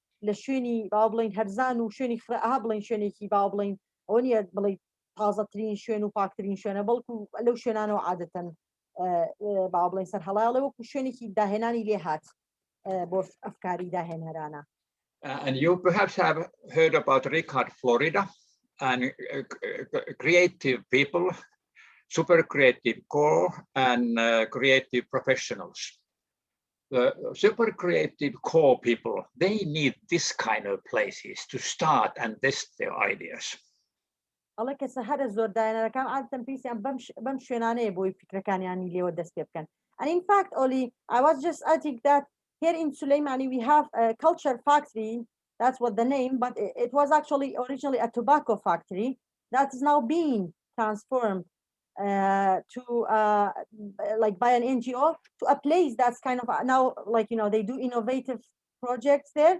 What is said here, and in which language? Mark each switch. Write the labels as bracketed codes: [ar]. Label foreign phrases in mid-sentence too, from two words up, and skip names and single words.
[ckb] لە شوێنی با بڵین هەرزان و شوێنی خراها بڵین شوێنێکی با بڵین ئەوە نیە بڵێ تازەترین شوێن و پاکترین شوێنە بەڵکو لەو شوێنانەوە عادەتەن با بڵین سەر هەڵایڵێ وەکو شوێنێکی داهێنانی لێ هات بۆ ئەفکاری داهێنەرانە. [en] And you perhaps have heard about Richard Florida and creative people, super creative core and creative professionals. The super creative core people, they need this kind of places to start and test their ideas. [ckb] ئەڵێ کەسە هەرە زۆر داهێنەرەکان عادەتەن پێویستیان بەم شوێنانەیە بۆی فکرەکانیانی لێوە دەست پێ بکەن. [en] And in fact, Olli, I was just adding that here in Suleimani we have a culture factory. That's what the name, but it was actually originally a tobacco factory that is now being transformed to like by an NGO to a place that's kind of now like, you know, they do innovative projects there.